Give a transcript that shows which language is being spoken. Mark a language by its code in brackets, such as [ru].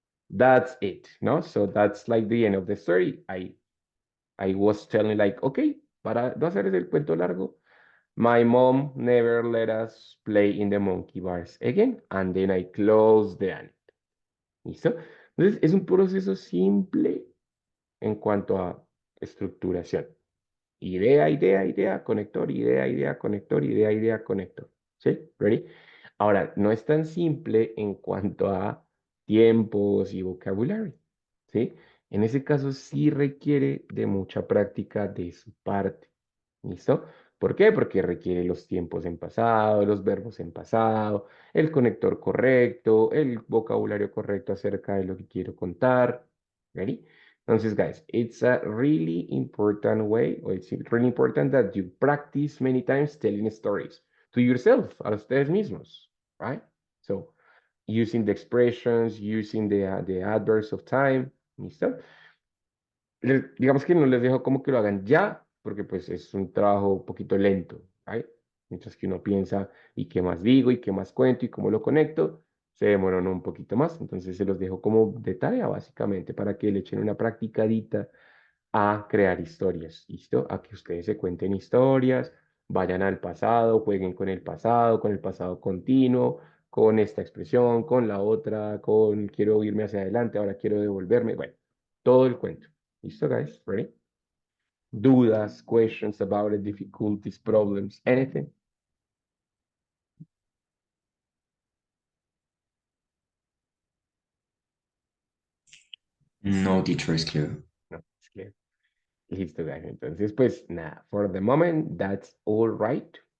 [en] That's it, no? So that's like the end of the story. I was telling like, okay, [es] para no hacer el cuento largo, [en] my mom never let us play in the monkey bars again, and then I closed the anime. [es] ¿Listo? Entonces, es un proceso simple en cuanto a estructuración. Idea, conector, idea, conector, idea, conector. ¿Sí? ¿Ready? Ahora, no es tan simple en cuanto a tiempos y vocabulario. ¿Sí? En ese caso sí requiere de mucha práctica de su parte. ¿Listo? ¿Por qué? Porque requiere los tiempos en pasado, los verbos en pasado, el conector correcto, el vocabulario correcto acerca de lo que quiero contar. [en] ¿Ready? Entonces, guys, it's a really important way, or it's really important that you practice many times telling stories to yourself, [es] a ustedes mismos, [en] right? So, using the expressions, using the adverbs of time, [es] ¿Listo? Digamos que no les dejo como que lo hagan ya, porque pues es un trabajo un poquito lento, ¿right? Mientras que uno piensa, ¿y qué más digo? ¿Y qué más cuento? ¿Y cómo lo conecto? Se demoran un poquito más. Entonces se los dejo como de tarea, básicamente, para que le echen una practicadita a crear historias, ¿listo? A que ustedes se cuenten historias, vayan al pasado, jueguen con el pasado continuo, con esta expresión, con la otra, con quiero irme hacia adelante, ahora quiero devolverme, bueno, todo el cuento. [en] ¿Listo, guys? Ready? Dudas, questions about it, difficulties, problems, anything? No, teacher, is clear. No, it's clear. Listo, guys. [es] Entonces, pues nada, [en] for the moment, that's all right.